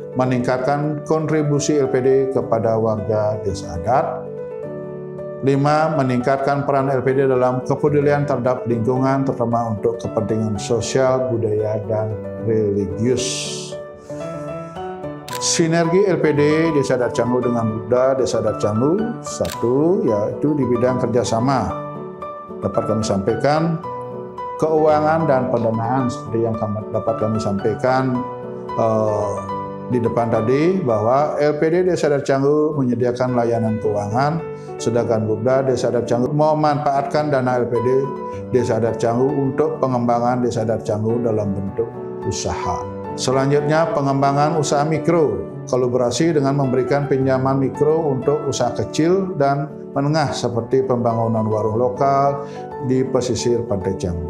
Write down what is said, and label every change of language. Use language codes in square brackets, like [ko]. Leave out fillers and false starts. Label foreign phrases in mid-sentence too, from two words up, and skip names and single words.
[id] Meningkatkan kontribusi LPD kepada warga desa adat. 5. Meningkatkan peran LPD dalam kepedulian terhadap lingkungan, terutama untuk kepentingan sosial, budaya, dan religius. Sinergi LPD Desa Adat Canggu dengan Bupda Desa Adat Canggu, 1. Yaitu di bidang kerjasama. Dapat kami sampaikan keuangan dan pendanaan seperti yang dapat kami sampaikan di depan tadi, bahwa LPD Desa Adat Canggu menyediakan layanan keuangan, sedangkan Bupda Desa Adat Canggu memanfaatkan dana LPD Desa Adat Canggu untuk pengembangan Desa Adat Canggu dalam bentuk usaha. Selanjutnya, pengembangan usaha mikro, kolaborasi dengan memberikan pinjaman mikro untuk usaha kecil dan menengah seperti pembangunan warung lokal di pesisir Pantai Canggu.